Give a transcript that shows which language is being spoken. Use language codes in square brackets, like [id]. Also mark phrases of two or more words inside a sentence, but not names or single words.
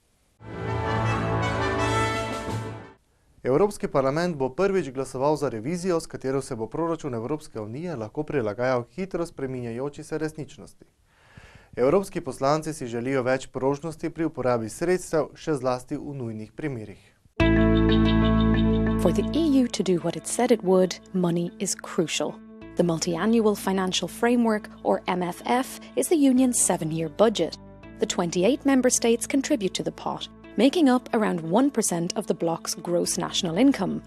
[sl] Evropski parlament bo prvič glasoval za revizijo, s katero se bo proračun Evropske unije lahko prilagajal hitro spreminjajoči se resničnosti. Evropski poslanci si želijo več prožnosti pri uporabi sredstev, še zlasti v nujnih primerih. [en] For the EU to do what it said it would, money is crucial. The Multi-Annual Financial Framework, or MFF, is the Union's 7-year budget. The 28 member states contribute to the pot, making up around 1% of the bloc's gross national income.